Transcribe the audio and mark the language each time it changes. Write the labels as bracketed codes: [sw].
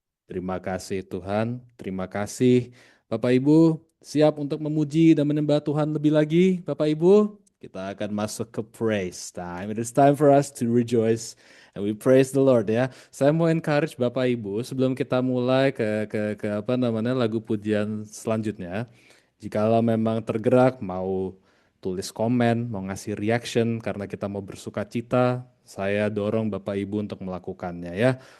[id] Terima kasih Tuhan, terima kasih Bapak Ibu. Siap untuk memuji dan menyembah Tuhan lebih lagi Bapak Ibu? Kita akan masuk ke praise time. [en] It is time for us to rejoice and we praise the Lord ya. [id] Saya mau encourage Bapak Ibu sebelum kita mulai ke lagu pujian selanjutnya. Jikalau memang tergerak mau tulis komen, mau ngasih reaction karena kita mau bersuka cita, saya dorong Bapak Ibu untuk melakukannya ya.